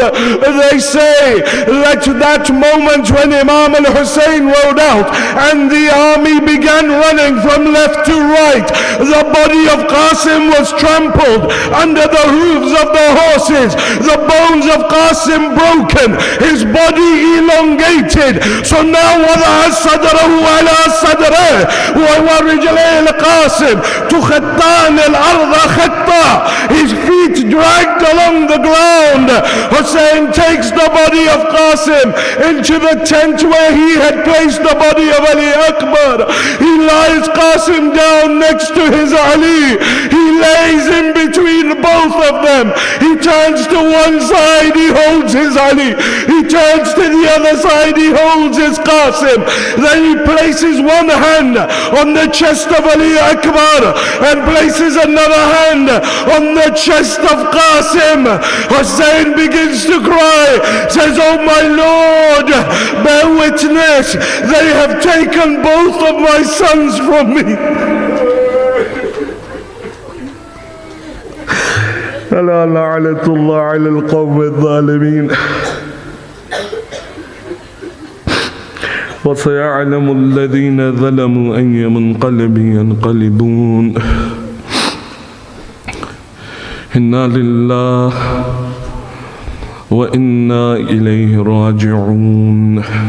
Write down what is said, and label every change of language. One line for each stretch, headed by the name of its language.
English: They say that moment when Imam al-Hussein rode out and the army began running from left to right, the body of Qasim was trampled under the hooves of the horses, the bones of Qasim broken, his body elongated. So now
Arabic: وضع صدره على صدره ورجلي القاسم تخطان الأرض خطا.
English: His feet dragged along the ground. Hussein takes the body of Qasim into the tent where he had placed the body of Ali Akbar. He lies Qasim down next to his Ali. He lays in between both of them. He turns to one side, he holds his Ali. He turns to the other side, he holds his Qasim. Then he places one hand on the chest of Ali Akbar and places another hand on the chest of Qasim. Hussein begins to cry, says, "Oh my Lord, bear witness, they have taken both of my sons from me."
Arabic: ألا لعنة الله على القوم الظالمين وسيعلم الذين ظلموا أي منقلب ينقلبون إنا لله وإنا إليه راجعون.